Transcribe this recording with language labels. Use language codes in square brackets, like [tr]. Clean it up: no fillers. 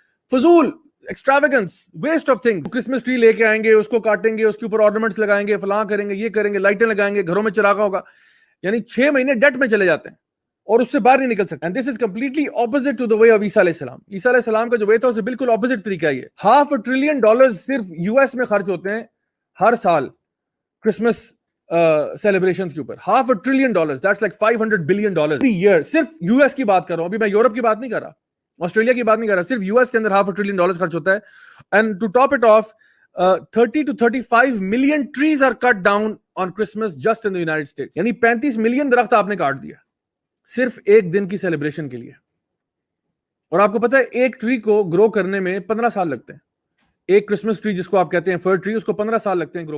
[ur] فضول, [en] Extravagance, waste of things. [ur] Christmas tree لے کے آئیں گے, اس کو کاٹیں گے, اس کے اوپر آرنامنٹس لگائیں گے, فلاں کریں گے, یہ کریں گے, لائٹیں لگائیں گے, گھروں میں چراغا ہوگا. یعنی 6 مہینے ڈیٹ میں چلے جاتے ہیں اور اس سے باہر نہیں نکل سکتے. [en] And this is completely opposite to the way of عیسیٰ علیہ السلام. [ur] عیسیٰ علیہ السلام کا جو وے تھا اسے بالکل اپوزٹ طریقہ ہے. یہ $500 billion صرف US میں خرچ ہوتے ہیں ہر سال کرسمس سیلیبریشنز کے اوپر. [en] $500 billion, that's like $500 billion every year. [ur] صرف US کی بات کر رہا ہوں, ابھی میں یورپ کی بات نہیں کر رہا, آسٹریلیا کی بات نہیں کر رہا, صرف US کے اندر $500 billion خرچ ہوتا ہے. [en] And to top it off 30 to 35 million trees are cut down on Christmas just in the United States. [ur] یعنی 35 ملین درخت آپ نے کاٹ دیا صرف ایک دن کی سیلیبریشن کے لیے. اور آپ کو پتا ہے ایک ٹری کو گرو کرنے میں 15 سال لگتے ہیں. ایک کرسمس ٹری جس کو آپ کہتے ہیں فر ٹری, اس کو 15 سال لگتے ہیں گرو